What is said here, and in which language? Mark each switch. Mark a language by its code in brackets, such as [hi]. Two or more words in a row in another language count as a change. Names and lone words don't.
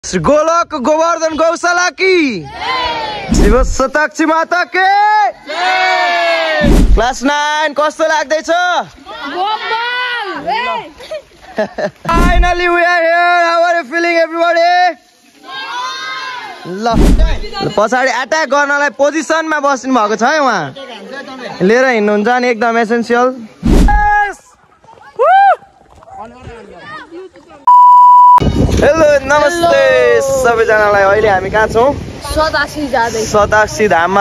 [hi] श्री गोलक गोवर्धन गौशाला की श्री शताक्षी माता के क्लास 9 [ne] कस्तो लाग्दैछ [en] Finally we are here. How are you feeling everybody? [ne] ल पछाडी अट्याक गर्नलाई पोजिसनमा बस्नु भएको छ है उहाँ लिएर हिँड्नुहुन्छ अनि एकदम एसेन्शियल हेलो नमस्ते सबैजनालाई अहिले हामी कहाँ छौँ शताक्षी धाममा